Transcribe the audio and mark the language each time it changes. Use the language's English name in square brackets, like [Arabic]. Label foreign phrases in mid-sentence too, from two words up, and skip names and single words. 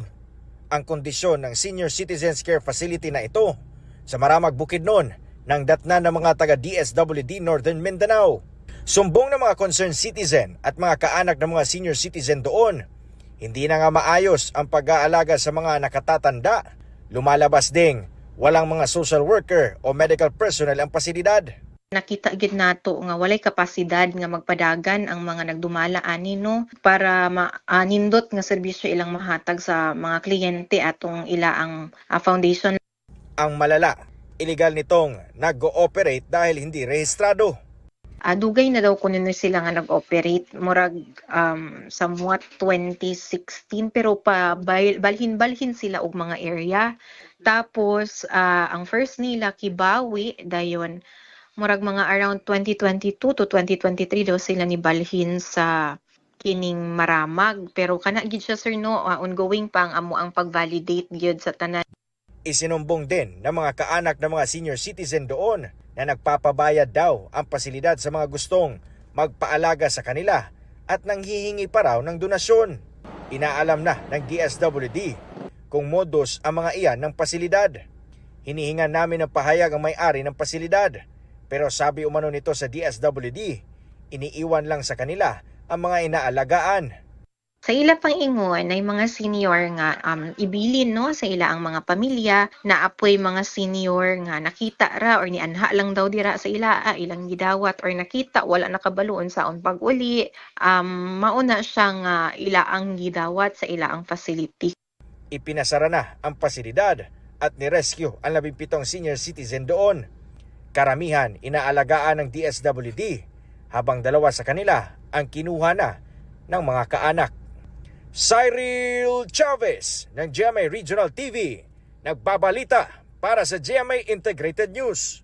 [Filipino] Ang kondisyon ng Senior Citizens Care Facility na ito sa Maramag, Bukidnon ng datnan ng mga taga-DSWD Northern Mindanao. Sumbong ng mga [English] concerned citizen [Filipino] at mga kaanak ng mga [English] senior citizen [Filipino] doon, hindi na nga maayos ang pag-aalaga sa mga nakatatanda. Lumalabas ding walang mga [English] social worker [Filipino] o [English] medical personnel [Filipino] ang pasilidad. [Cebuano] Nakita gid nato nga walay kapasidad nga magpadagan ang mga nagdumala ani no para nindot nga serbisyo ilang mahatag sa mga kliyente atong ilaang foundation. [Filipino] Ang malala, illegal nitong nag-ooperate dahil hindi rehistrado. [Cebuano] Dugay na daw kuno sila nga nag-operate murag somewhat 2016 pero balhin sila og mga area. Tapos ang first nila Kibawi dayon murag mga around 2022 to 2023 daw sila ni balhin sa kining Maramag pero kana gid siya sir no ongoing pa ang pag-validate gyud sa tanan. [Filipino] Isinumbong din ng mga kaanak ng mga [English] senior citizen [Filipino] doon na nagpapabayad daw ang pasilidad sa mga gustong magpaalaga sa kanila at nanghihingi pa raw ng donasyon. Inaalam na ng DSWD kung modus ang mga iyan ng pasilidad. Hinihingan namin ng pahayag ang may-ari ng pasilidad. Pero sabi umano nito sa DSWD, iniiwan lang sa kanila ang mga inaalagaan. [Cebuano] Sa ila pang ingon ay mga senior nga ibilin no sa ila ang mga pamilya na apoy mga senior nga nakita ra or nianha lang daw dira sa ila ilang gidawat or nakita wala nakabaloon sa on pag-uli mauna siya nga ila ang gidawat sa ila ang facility. [Filipino] Ipinasara na ang pasilidad at ni-rescue ang 17 [English] senior citizen [Filipino] doon. Karamihan inaalagaan ng DSWD habang 2 sa kanila ang kinuha na ng mga kaanak. Cyril Chavez ng GMA Regional TV nagbabalita para sa GMA Integrated News.